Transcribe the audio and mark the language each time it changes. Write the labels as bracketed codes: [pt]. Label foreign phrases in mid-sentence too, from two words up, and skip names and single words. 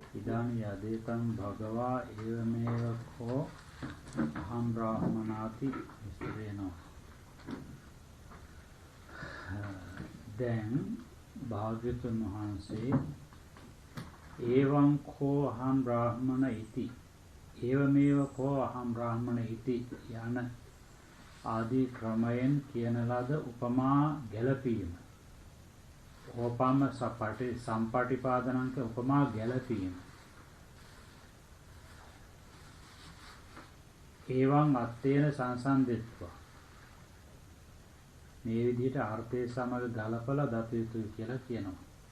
[pi] ඉදං යදේතං භගවා ඒවමේව කෝ අහං බ්‍රාහ්මනාති විස්තරේනෝ. [si] දැන් භාග්‍යවතුන් වහන්සේ [pi] ඒවං කෝ අහං බ්‍රාහ්මන ඉති ඒවමේව කෝ අහං බ්‍රාහ්මන ඉති [si] යන ආදී ක්‍රමයෙන් කියන ලද උපමා ගැලපීම [pi] ඕපම සම්පටිපාදනංක [si] උපමා ගැලපීම [pi] ඒවං අත්තේන සංසන්දෙත්වා [si] මේ විදිහට අර්ථය සමග ගලපලා දත යුතුයි කියලා කියනවා.